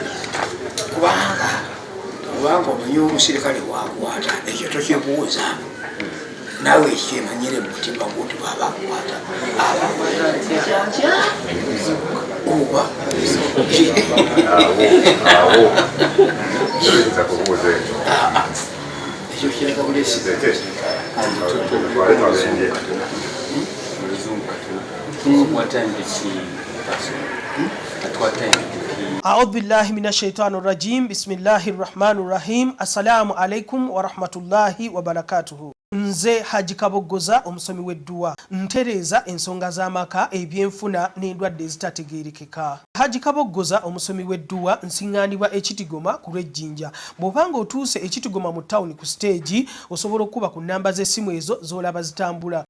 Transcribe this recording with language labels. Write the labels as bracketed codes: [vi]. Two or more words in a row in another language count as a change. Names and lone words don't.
[lg] kubanga omanyi omusirikale wakwata ekyo tokyebuuza naawe ekyemanyire mumutima guti bwabakwata oba ekyo kiraga bulesi [ar] أعوذ بالله من الشيطان الرجيم بسم الله الرحمن الرحيم السلام عليكم ورحمة الله وبركاته [lg] nze Haji Kaboggoza omusomi w'Eddwa ntereeza ensonga z'amaka ebyenfuna n'endwadde ezitategeerekeka. Haji Kaboggoza omusomi w'Eddwa nsiŋŋaanibwa Ekitigoma ku Lwejjinja. Bw'obanga otuuse Ekitigoma mu ttawuni ku siteegi osobola okuba ku nnamba z'essimu ezo z'olaba zitambula.